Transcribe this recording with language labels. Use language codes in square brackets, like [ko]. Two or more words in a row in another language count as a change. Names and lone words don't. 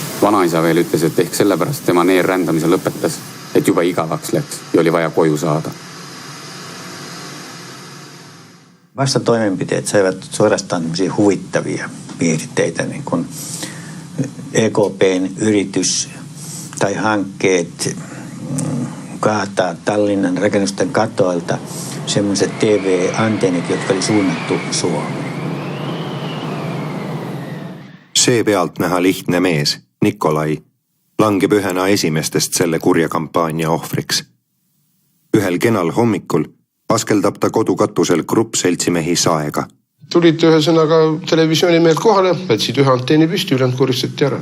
[et] vanaisa veel ütles, et ehk sellepärast tema neerrändamise lõpetas, et juba igavaks läks ja oli vaja koju saada. [fi] Vastatoimenpiteet saivat suorastaan huvittavia piirteitä, niin kuin EKP:n yritys tai hankkeet kaataa Tallinnan rakennusten katoilta semmoiset TV-antennit, jotka oli suunnattu Suomeen. [et] See pealt näha lihtne mees, Nikolai, langeb ühena esimestest selle kurja kampaania ohvriks. Ühel kenal hommikul askeldab ta kodukatusel gruppseltsimehi Saega. Tulid ühesõnaga televisioonimehed kohale, võtsid ühe anteeni püsti, ülejäänud koristati ära.